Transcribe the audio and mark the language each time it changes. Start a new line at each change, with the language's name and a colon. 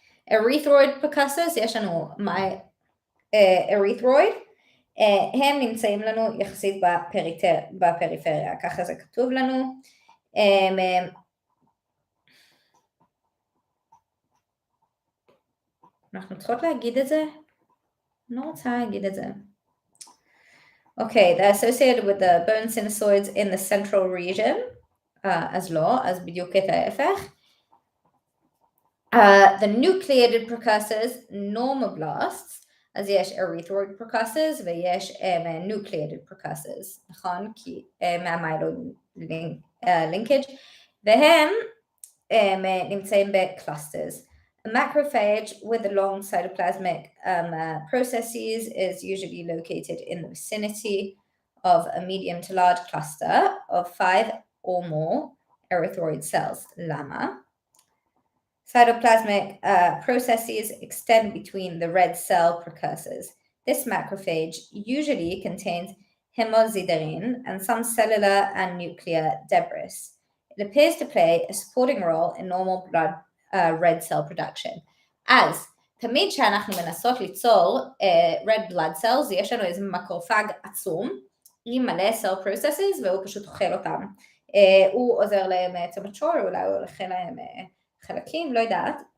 Hebrew: erythroid precursors, יש לנו erythroid, הם נמצאים לנו יחסית בפריפריה, ככה זה כתוב לנו. אנחנו צריכות להגיד את זה? אני לא רוצה להגיד את זה.
English: Okay, they're associated with the bone sinusoids in the central region, as
Hebrew: לא, אז בדיוק את ההפך.
English: The nucleated precursors, normoblasts,
Hebrew: אז יש erythroid precursors ויש nucleated precursors, נכון? כי מהמיילוד linkage, והם נמצאים ב-clusters.
English: A macrophage with the long cytoplasmic processes is usually located in the vicinity of a medium to large cluster of 5 or more erythroid cells.
Hebrew: למה?
English: Cytoplasmic processes extend between the red cell precursors. This macrophage usually contains hemosiderin and some cellular and nuclear debris. It appears to play a supporting role in normal blood red cell production.
Hebrew: אז תמיד שאנחנו מנסות ליצור red blood cells, יש לנו איזה מקרופג עצום עם מלא cell processes והוא פשוט אוכל אותם. הוא עוזר להם
English: to mature,
Hebrew: אולי הוא הולכים להם חלקים, לא יודעת.